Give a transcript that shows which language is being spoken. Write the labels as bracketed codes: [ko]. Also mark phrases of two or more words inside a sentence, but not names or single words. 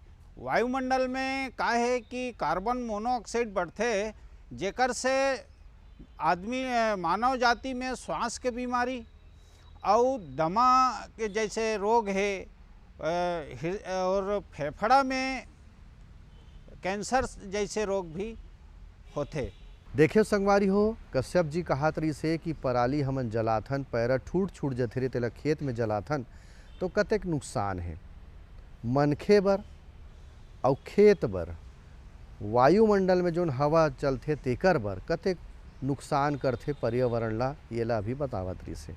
[hne] वायुमंडल में का है कि [en] carbon monoxide [hne] बढ़ते, जेकर से आदमी मानव जाति में श्वास के बीमारी और दमा के जैसे रोग है और फेफड़ा में कैंसर जैसे रोग भी होते। देखियो संगवारी हो, कश्यप जी कहात रही से कि पराली हमन जलाथन, पैरा छूट जथे रे तेला खेत में जलाथन तो कतेक नुकसान है मनखे बर और खेत बर, वायुमंडल में जोन हवा चलथे तेकर बर कतेक नुकसान करथे पर्यावरण ला, ये ला भी बतावत रही से।